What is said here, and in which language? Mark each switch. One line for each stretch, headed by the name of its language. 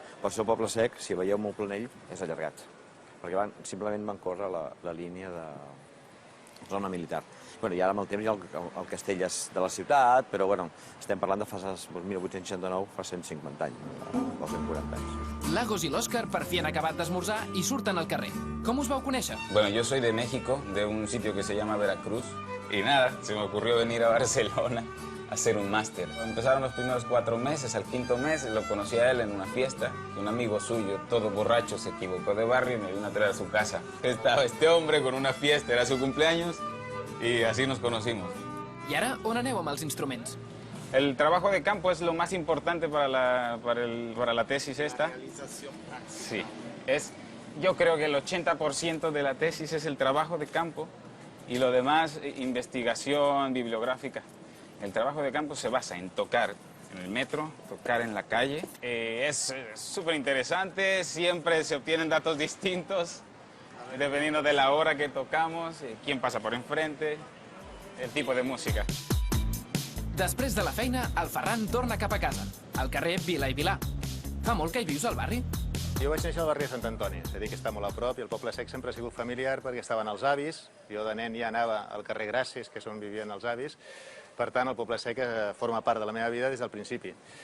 Catalan: Per això Poble Sec, si veieu molt planell, és allargat, perquè simplement van córrer la línia de zona militar. I ara amb el temps hi ha el castell de la ciutat, però estem parlant de fa 1869, fa 150 anys, o 140 anys. Lagos i l'Òscar per fi han acabat d'esmorzar i surten al carrer. Com us vau conèixer?
Spanish: Bueno, yo soy de México, de un sitio que se llama Veracruz. Y nada, se me ocurrió venir a Barcelona a hacer un máster. Empezaron los primeros 4 meses, al 5.º mes lo conocí a él en una fiesta. Un amigo suyo, todo borracho, se equivocó de barrio y me vino a traer a su casa. Estaba este hombre con una fiesta, era su cumpleaños y así nos conocimos.
Catalan: I ara, on aneu amb els instruments?
Spanish: El trabajo de campo es lo más importante para la tesis esta. Sí, yo creo que el 80% de la tesis es el trabajo de campo y lo demás, investigación bibliográfica. El trabajo de campo se basa en tocar en el metro, tocar en la calle. Es súper interesante, siempre se obtienen datos distintos, dependiendo de la hora que tocamos, quién pasa por enfrente, el tipo de música.
Catalan: Després de la feina, el Ferran torna cap a casa, al carrer Vila i Vilà. Fa molt que hi vius al barri? Jo vaig néixer al barri de Sant Antoni, és a dir, que està molt a prop, i el Poble Sec sempre ha sigut familiar perquè estaven els avis. Jo de nen ja anava al carrer Gràcies, que és on vivien els avis. Per tant, el Poble Sec forma part de la meva vida des del principi.